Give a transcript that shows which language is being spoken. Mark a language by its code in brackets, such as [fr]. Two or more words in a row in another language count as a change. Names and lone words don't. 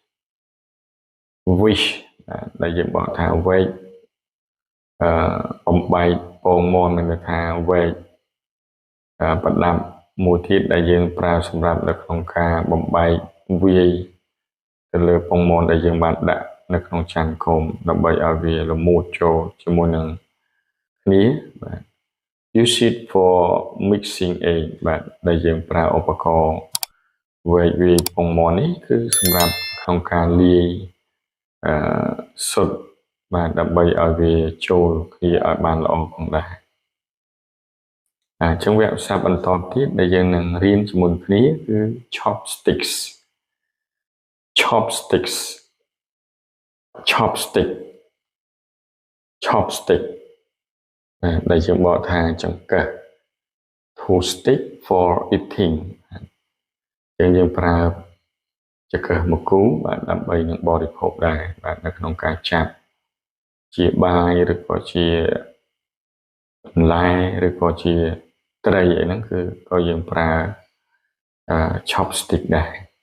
[km] wish ដែលយើងបកថាវែកបំបែកពងមាន់មានថាវែកប្រដាប់មួយទៀតដែលយើងប្រើសម្រាប់នៅក្នុងការបំបែកវាយទៅលើពងមាន់ដែលយើងបាន ដាក់នៅក្នុងចានគោមដើម្បីឲ្យវាល្មួតចូលជាមួយនឹងគ្នាបាទ [en] use it for mixing egg [km] បាទដែលយើងប្រើឧបករណ៍វែក វាយពងមាន់នេះគឺសម្រាប់ក្នុងការលាយស៊ុតបាទដើម្បីឲ្យវាចូលគ្នាឲ្យបានល្អ ផងដែរអញ្ចឹងវគ្គសាស្ត្របន្តទៀតដែលយើងនឹងរៀនជាមួយគ្នាគឺ [en] chopsticks chopsticks chopstick chopstick [km] ដែលយើងបកថាចង្កឹះ [en] to stick for eating [km] យើងប្រើចង្កឹះមកគូបាទដើម្បីនឹងបរិភោគដែរបាទនៅក្នុងការចាប់ជាបាយឬក៏ជាបន្លែឬក៏ជាត្រីអីហ្នឹងគឺក៏យើងប្រើchopstick ដែរ